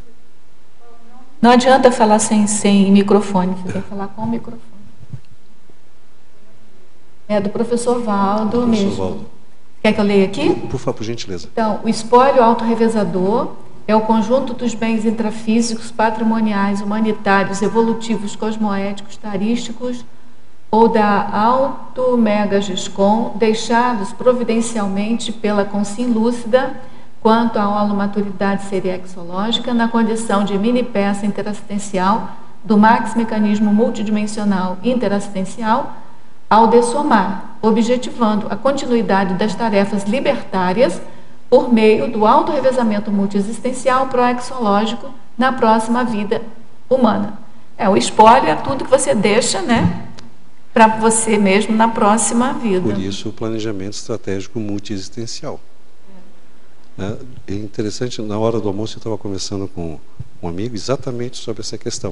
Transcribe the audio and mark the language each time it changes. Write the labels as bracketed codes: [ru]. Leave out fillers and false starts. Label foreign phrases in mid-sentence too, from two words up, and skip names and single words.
[pt] Não adianta falar sem microfone, você tem que falar com o microfone. É do professor Valdo mesmo. Valdo. Quer que eu leia aqui? Por favor, por gentileza. Então, o espólio autorrevezador é o conjunto dos bens intrafísicos, patrimoniais, humanitários, evolutivos, cosmoéticos, tarísticos ou da auto-mega-gescom, deixados providencialmente pela consim lúcida quanto à holomaturidade seriexológica na condição de mini-peça interassistencial do max-mecanismo multidimensional interassistencial ao dessomar, objetivando a continuidade das tarefas libertárias por meio do autorrevezamento multiexistencial proexológico na próxima vida humana. O espólio é tudo que você deixa, né, para você mesmo na próxima vida. Por isso o planejamento estratégico multiexistencial. É interessante, na hora do almoço eu estava conversando com um amigo exatamente sobre essa questão.